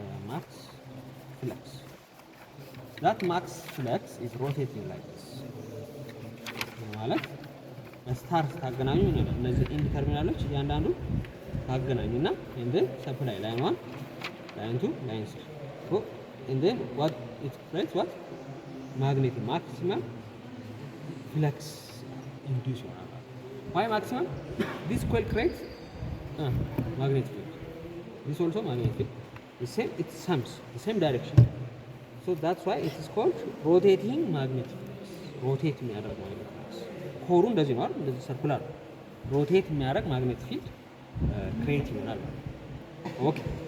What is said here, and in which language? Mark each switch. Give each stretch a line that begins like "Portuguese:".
English: Max flux. That max flux is rotating like this.
Amharic: ማለት ስታር ታገናኙ ነው። እነዚህ ኢንድ ተርሚናሎች እያንዳንዱ ታገናኙና
English: and then supply line 1 line 2 line 3. So and then what it creates what? Magnetic maximum flux induce. Why maximum? This coil creates magnetic field. This also magnetic field. The same, it sums the same direction. So that's why it is called rotating magnetic field. Rotate የሚያደርግ magnetic field.
Amharic: ኮሩ እንደዚህ ነው አይደል? እንደዚህ ሰርኩላር ሮቴት የሚያደርግ
English: magnetic field create
Amharic: ይሆናል። Okay.